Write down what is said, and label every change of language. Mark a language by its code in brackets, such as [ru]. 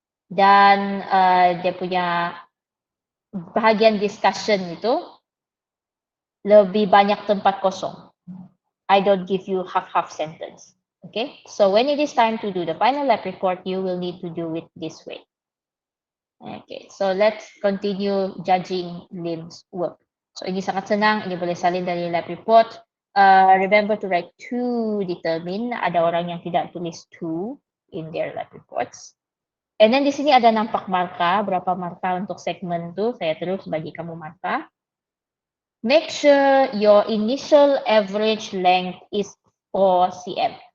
[ms] Dan dia punya bahagian discussion itu lebih banyak tempat kosong. [en] I don't give you half-half sentence. Okay, so when it is time to do the final lab report, you will need to do it this way. Okay, so let's continue judging Lim's work. [ms] So ini sangat senang, ini boleh salin dari lab report. [en] Remember to write to determine. [ms] Ada orang yang tidak tulis to [en] in their lab reports. And then [ms] di sini ada nampak marka, berapa marka untuk segmen tu. Saya terus bagi kamu marka. [en] Make sure your initial average length is 4 cm.